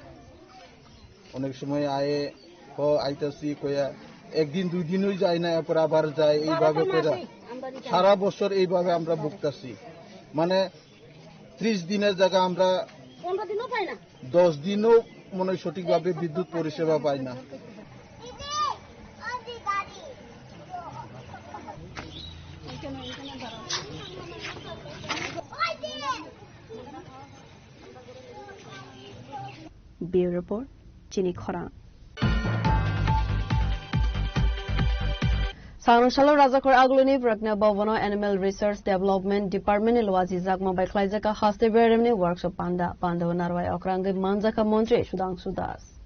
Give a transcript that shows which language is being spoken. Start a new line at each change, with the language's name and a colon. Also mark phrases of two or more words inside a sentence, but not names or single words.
Bangla: অনেক সময় আইতাছি কইয়া একদিন 2 দিনই যায় না, এরপর আবার যায়, এইভাবে করে সারা বছর এইভাবে আমরা ভুগতাছি। মানে 30 দিনের জায়গা আমরা 10 দিনও মনে হয় সঠিকভাবে বিদ্যুৎ পরিষেবা পাই না।
Kok Borok: Bureau Report Chini Khoran. Sarungshala Razakor Agluni Prakna Bhavana Animal Research Development Department Lwazi Zakma by Klaizaka Haste Beremni Workshop Panda Narwai Okrangi Manzaka Montri Sudangsu Das.